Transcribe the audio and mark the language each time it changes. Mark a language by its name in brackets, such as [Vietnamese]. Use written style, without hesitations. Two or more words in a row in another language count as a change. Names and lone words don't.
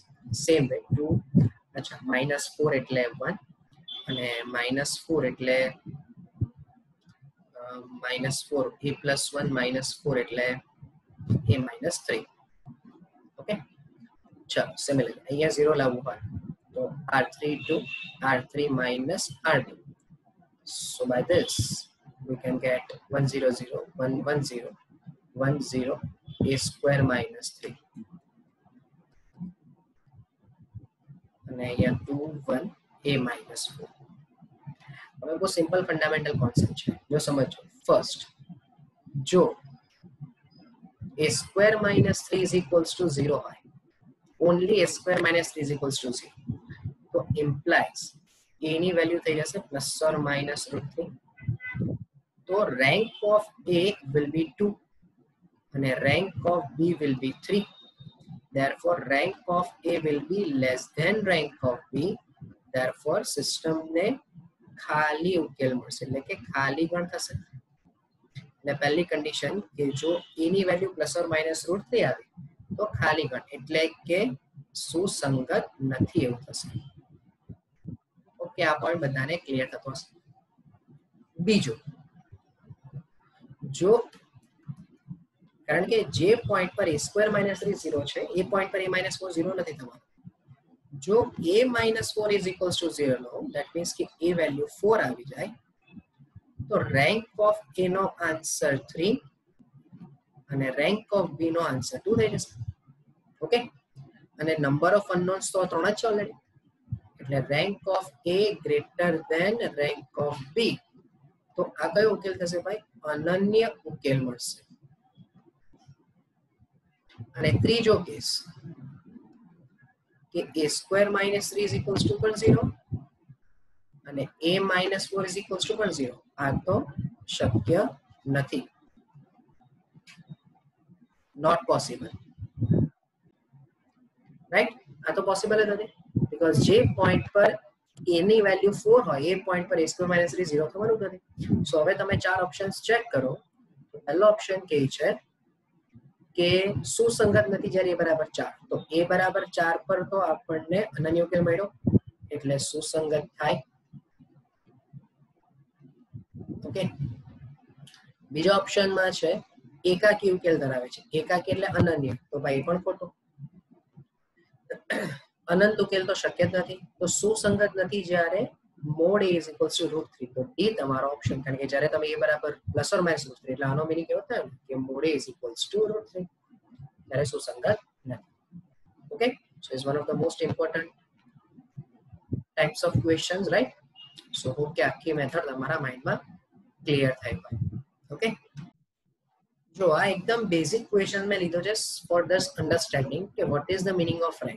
[English] same way [Gujarati] 2 અચ્છા -4 એટલે 1 અને -4 એટલે -4 [English] a plus 1 [Gujarati] -4 એટલે a -3. ઓકે, ચલો સિમિલરલી અહીંયા 0 લાવવું પડે તો r3 2 [English] r3 minus r2. So by this we can get 1 0 0 1 1 0 1 0 a square -3 [Gujarati] અને અહીંયા [English] 2 1 a -4. [Gujarati] હવે બહુ [English] simple fundamental concept [Gujarati] છે, જો સમજો. ફર્સ્ટ, જો [English] a square -3 is equals to 0 [Gujarati] હોય, [English] only a square -3 is equals to 0, [Gujarati] તો implies a ની વેલ્યુ થઈ જશે [English] plus or minus [Gujarati] √3. [English] તો rank of a will be 2 અને rank of b will be 3. Therefore rank of a will be less than rank of b. Therefore system [Gujarati] ને ખાલી ઉકેલ મળશે, એટલે કે ખાલી ગણ થશે. એટલે પહેલી કન્ડિશન કે જો a ની વેલ્યુ [English] plus or minus [Gujarati] √3 આવે તો ખાલી ગણ, એટલે કે સુસંગત નથી એવું થશે. ઓકે, આ પોઈન્ટ બધાને ક્લિયર થતો હશે. બીજું, જો કારણ કે જે પોઈન્ટ પર a સ્ક્વેર -3 0 છે એ પોઈન્ટ પર a -4 0 નથી થવાનું. જો [English] a -4 is equals to 0 [Gujarati] લો, [English] that means [Gujarati] કે a વેલ્યુ 4 આવી જાય તો [English] rank of a [Gujarati] નો આન્સર 3 અને [English] rank of b [Gujarati] નો આન્સર 2 થઈ જશે. ઓકે, અને [English] number of unknowns [Gujarati] તો 3 જ છે ઓલરેડી, એટલે [English] rank of a greater than rank of b. [Gujarati] તો આ કયો ઉકેલ થશે ભાઈ? અનન્ય ઉકેલ મળશે. અને ત્રીજો કેસ કે [English] a square -3 is equals to 0 [Gujarati] અને [English] a -4 is equals to 0, [Gujarati] આ તો શક્ય નથી, [English] not possible, right? [Gujarati] આ તો પોસિબલ જ નથી, બીકોઝ જે પોઈન્ટ પર a ની વેલ્યુ 4 હોય એ પોઈન્ટ પર [English] a square -3 [Gujarati] 0 થવાનું નથી. સો હવે તમે ચાર ઓપ્શન્સ ચેક કરો તો પહેલો ઓપ્શન કે છે કે સુસંગત નથી જ્યારે a બરાબર 4, તો a બરાબર 4 પર તો આપણને અનન્ય ઉકેલ મળ્યો એટલે સુસંગત થાય. ઓકે, બીજા ઓપ્શનમાં છે એકાકી ઉકેલ ધરાવે છે. એકાકી એટલે અનન્ય, તો ભાઈ પણ ખોટું. અનંત ઉકેલ તો શક્ય જ નથી. તો સુસંગત નથી જ્યારે મોડ [English] a is equals to √3, [Gujarati] તો ડી તમારો ઓપ્શન, કારણ કે જ્યારે તમે a બરાબર [English] plus or minus [Gujarati] √3 એટલે આનો મીનિંગ એવો થાય કે મોડ [English] a is equals to √3, [Gujarati] ત્યારે સુસંગત નથી. ઓકે, [English] so is one of the most important types of questions, right? So hope [Gujarati] કે આખી મેથડ તમારા માઇન્ડમાં ક્લિયર થાય ભાઈ. ઓકે, જો આ એકદમ [English] basic question [Gujarati] મેં લીધો છે [English] for this understanding [Gujarati] કે [English] what is the meaning of rank.